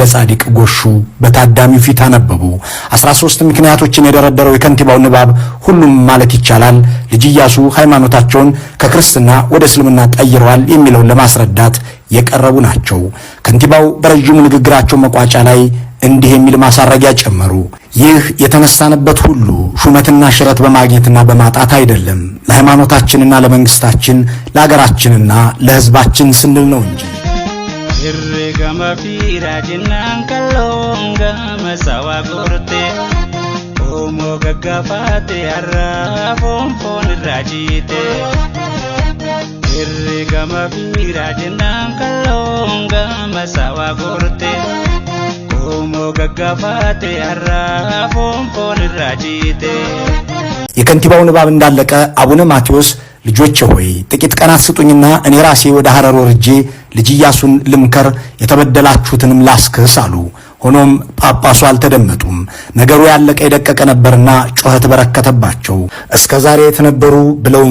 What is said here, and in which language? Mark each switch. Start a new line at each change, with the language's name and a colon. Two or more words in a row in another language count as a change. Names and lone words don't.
Amharic: ጻዲቅ ጎሹ በታዳሚው ፊት አነበቡ። 13 ምክንያቶችን የደረደረው የከንቲባው ንባብ ሁሉም ማለት ይቻላል ልጅ ኢያሱ ሃይማኖታቸውን ከክርስትና ወደ እስልምና ቀይረዋል የሚለውን ለማስረዳት የቀረቡ ናቸው። ከንቲባው በረጅሙ ንግግራቸው መቋጫ ላይ እንዲህ የሚል ማሳረጊያ ጨመሩ። ይህ የተነሳንበት ሁሉ ሹመትና ሽረት በማግኘትና በማጣት አይደለም፣ ለሃይማኖታችንና ለመንግስታችን ለሀገራችንና ለህዝባችን ስንል ነው እንጂ።
Oromo: Herregama fiira jennaan kalloon gama saawaa gorte. Omo gaggafate har'a foon irraa ciite. Herregama fiira jennaan kalloon gama saawaa gorte. Omo gaggafate har'a foon irraa ciite.
Amharic: የከንቲባው ንባብ እንዳለቀ አቡነ ማቴዎስ ልጆቼ ሆይ ጥቂት ቀናት ስጡኝና እኔ ራሴ ወደ ሐረር ወርጄ ልጅ ኢያሱን ልምከር፣ የተበደላችሁትንም ላስክስ አሉ። ሆኖም ጳጳሱ አልተደመጡም። ነገሩ ያለቀ የደቀቀ ነበርና ጩኸት በረከተባቸው። እስከ ዛሬ የተነበሩ ብለውም